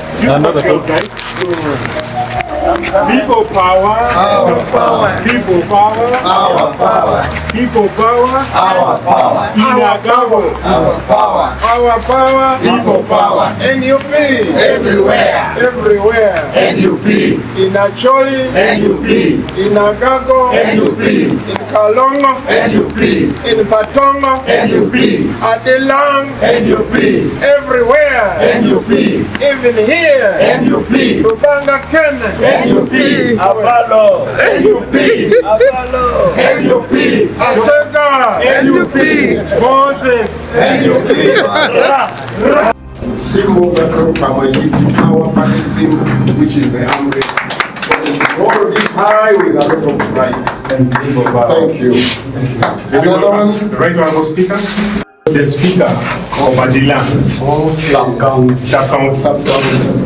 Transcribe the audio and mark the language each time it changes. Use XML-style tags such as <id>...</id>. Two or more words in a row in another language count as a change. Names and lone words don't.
<en>Another talk, guys. People power. Our power. People power. Our power. People power. Our power. Our power. Our power. Our power. People power. NUP. Everywhere. Everywhere. NUP, In Acholi. NUP, In Agago. NUP, In Kalong. NUP, In Patong. NUP, Adelang. NUP, Everywhere. NUP, Even here. NUP, Lubanga Ken. NUP, Abalo. NUP, Abalo. NUP, Basoga. NUP, Moses. NUP. Symbol that will come our party symbol, which is the umbrella. Hold it high with a lot of pride. Thank you. Another one. The right honorable speaker. The speaker of Adilan. Sub-county.</en>